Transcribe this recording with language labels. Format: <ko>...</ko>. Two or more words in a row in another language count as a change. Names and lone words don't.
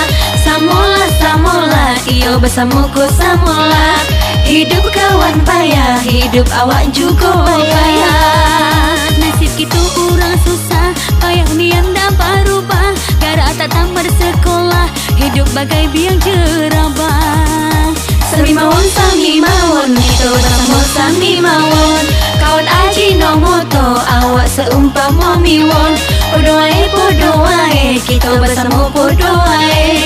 <ms>Samola samola, iyo bersama ko samola. Hidup kawan payah, hidup awak juga payah. Nasib kita orang susah, payah nian dapat rubah. Gara tak tamat sekolah, hidup bagai biang jerabah.</ms> <jv>Sami mawon,</jv> <ms>kita bersama</ms> <jv>sami mawon.</jv> <ms>Kawan aji no moto, awak seumpama miwon.</ms> <jv>Podo wae,</jv> <ms>kita bersama</ms> <jv>podo wae.</jv>